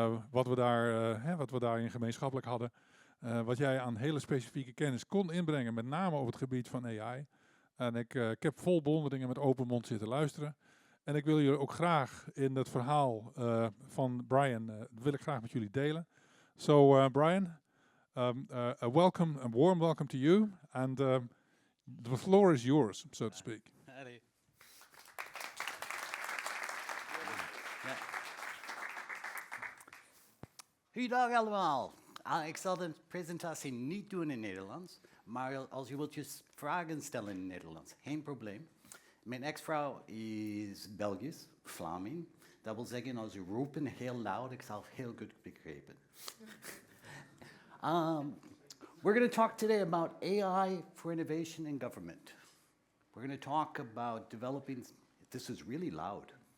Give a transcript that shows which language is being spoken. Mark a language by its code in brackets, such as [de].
[nl] Wat we daarin gemeenschappelijk hadden. Wat jij aan hele specifieke kennis kon inbrengen, met name over het gebied van AI. En ik heb vol bewondering en met open mond zitten luisteren. En ik wil jullie ook graag in het verhaal van Bryan, wil ik graag met jullie delen. [en] So Bryan, a warm welcome to you. And the floor is yours, so to speak. [nl] Goeiedag allemaal. Ik zal de presentatie niet doen in Nederlands, maar als je wilt vragen stellen in Nederlands, geen probleem. Mijn ex-vrouw is Belgisch, Vlaming. Dat wil zeggen, als je roepen heel luid, ik zal heel goed begrijpen. [en] We're going to talk today about AI for innovation in government. We're going to talk about developing, this is really loud.